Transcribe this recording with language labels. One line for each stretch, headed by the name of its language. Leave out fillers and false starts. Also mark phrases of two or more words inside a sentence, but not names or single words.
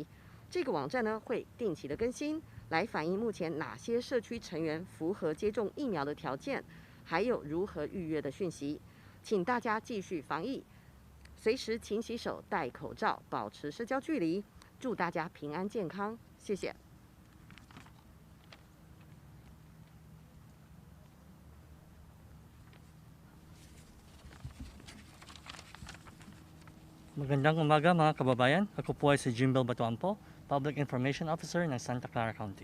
Chinese: 这个网站呢会定期的更新，来反映目前哪些社区成员符合接种疫苗的条件，还有如何预约的讯息。请大家继续防疫，随时勤洗手、戴口罩、保持社交距离。祝大家平安健康，谢谢。
Filipino: Magandang umaga mga kababayan. Ako po ay si Jimbel Batuampo,
English: Public Information Officer
Filipino: ng Santa Clara County.